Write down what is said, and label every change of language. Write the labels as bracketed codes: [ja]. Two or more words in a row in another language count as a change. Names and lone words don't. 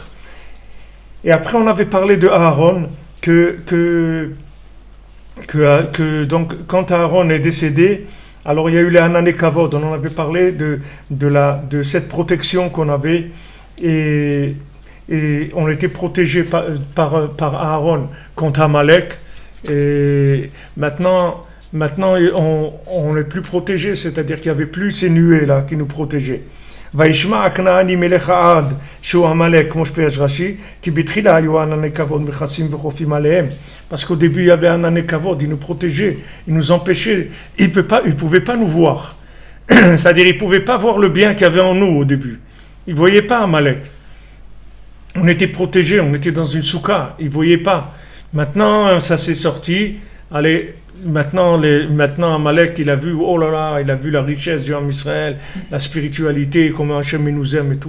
[fr] Et après on avait parlé de Aaron, donc quand Aaron est décédé, alors il y a eu les Hanan et Kavod, on en avait parlé de cette protection qu'on avait, et on était protégé par Aaron contre Amalek, et maintenant on n'est plus protégé, c'est-à dire qu'il n'y avait plus ces nuées là qui nous protégeaient. [he] וישמע הכנעני מלך עד שהוא עמלק, כמו שפירש רש"י, כי בתחילה היו ענני כבוד מכסים וחופים עליהם. [fr] Parce qu'au début il y avait [he] ענני כבוד, [fr] il nous protégeait, il nous empêchait, il pouvait pas nous voir. C'est-à-dire il pouvait pas voir le bien qu'il y avait en nous au début. Il voyait pas Amalek. On était protégés, on était dans une soukha, il voyait pas. Maintenant ça s'est sorti, allez. Maintenant Amalek, il a vu, oh là là, il a vu la richesse du [he] עם ישראל, [fr] la spiritualité, comment Hachem nous aime et tout.